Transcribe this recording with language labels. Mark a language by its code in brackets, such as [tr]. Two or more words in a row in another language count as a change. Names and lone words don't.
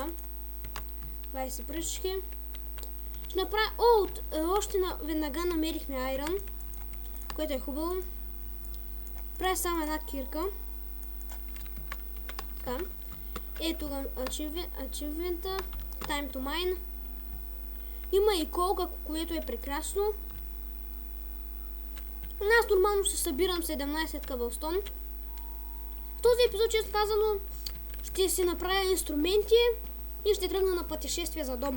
[bg] 20 пръчки. Ще направя... още веднага намерихме Iron, което е хубаво. Правя само една кирка. Така. Ето го ачивмента. [en] Time to mine. [bg] Има и колка, което е прекрасно. Аз нормално ще събирам 17 къбълстон. В този епизод, често казано, ще си направя инструменти и ще тръгна на пътешествие за дом.